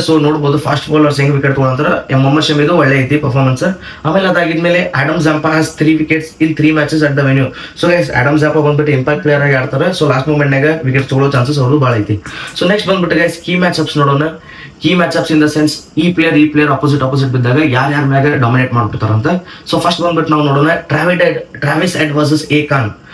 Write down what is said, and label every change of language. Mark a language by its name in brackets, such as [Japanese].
[Kannada] So ನೋಡ್ಬೋದು fast bowlers ಹೆಂಗ್ wicket ತಗೊಂಡ್ರ ಮೊಹಮ್ಮದ್ ಶಮಿದು ಒಳ್ಳೆ ಐತಿ ಪರ್ಫಾರ್ಮೆನ್ಸ್. ಆಮೇಲೆ ಅದಾಗಿದ್ಮೇಲೆ [English] Adam Zampa has 3 wickets in 3 matches at the venue. [Kannada] So guys, Adam Zampa ಬಂದ್ಬಿಟ್ಟು ಇಂಪ್ಯಾಕ್ಟ್ ಪ್ಲೇಯರ್ ಆಗಿ ಆಡ್ತಾರೆ. ಸೊ ಲಾಸ್ಟ್ ಮೂಮೆಂಟ್ ನಾಗ ವಿಕೆಟ್ ತಗೊಳ್ಳೋ ಚಾನ್ಸಸ್ ಅವರು ಭಾಳ ಐತಿ. ಸೊ ನೆಕ್ಸ್ಟ್ ಬಂದ್ಬಿಟ್ಟು ಗೈಸ್ ಕೀ ಮ್ಯಾಚ್ ಅಪ್ಸ್ ನೋಡೋಣ. Key match ups in the sense ಈ ಪ್ಲೇಯರ್ ಅಪೋಸಿಟ್ ಬಿದ್ದಾಗ ಯಾರ್ಯಾರ ಮ್ಯಾಗ ಡಾಮಿನೇಟ್ ಮಾಡ್ಬಿಡ್ತಾರಂತ. ಸೊ ಫಸ್ಟ್ ಬಂದ್ಬಿಟ್ಟು ನಾವು ನೋಡೋಣ Travis head versus A Khan.